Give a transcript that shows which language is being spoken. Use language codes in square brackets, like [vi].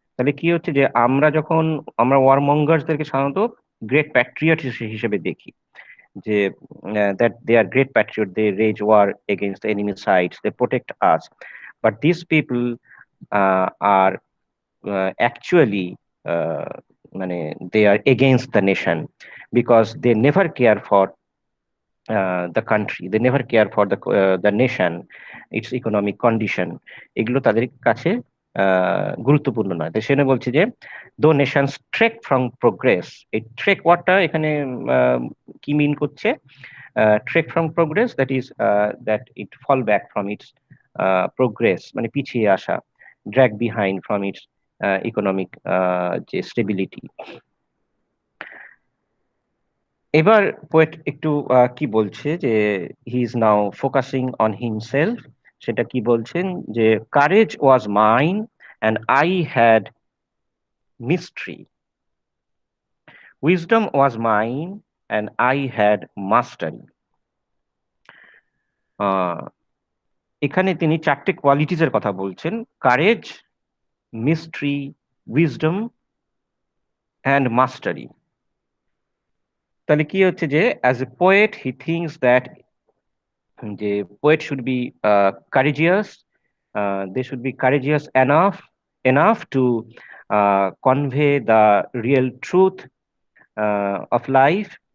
[bn] তাহলে কি হচ্ছে যে আমরা ওয়ারমঙ্গার্সদেরকে সাধারণত গ্রেট প্যাট্রিয়ট হিসেবে দেখি, যে [en] that they are great patriot, they wage war against the enemy sides, they protect us, but these people are actually মানে they are against the nation, because they never care for the country, they never care for the nation, its economic condition, [bn] এগুলো তাদের কাছে গুরুত্বপূর্ণ নয়। তো সেজন্য বলছি যে [en] though nations trek from progress, [bn] এই ট্রেক ওয়ার্ডটা এখানে কি মিন করছে? [en] trek from progress, that is that it fall back from its progress, [bn] মানে পিছিয়ে আসা, [en] Drag behind from its economic যে stability. [bn] এবার পোয়েট একটু কি বলছে যে [en] he is now focusing on himself, [bn] সেটা কি বলছেন যে [en] Courage was mine and I had mystery, wisdom was mine and I had mastery. [bn] এখানে তিনি চারটে কোয়ালিটিজ এর কথা বলছেন, কারেজ, মিস্ট্রি, উইজডম অ্যান্ড মাস্টারি। তাহলে কি হচ্ছে যে [en] As a poet he thinks that যে poet should be courageous, they should be courageous enough to convey the real truth of life.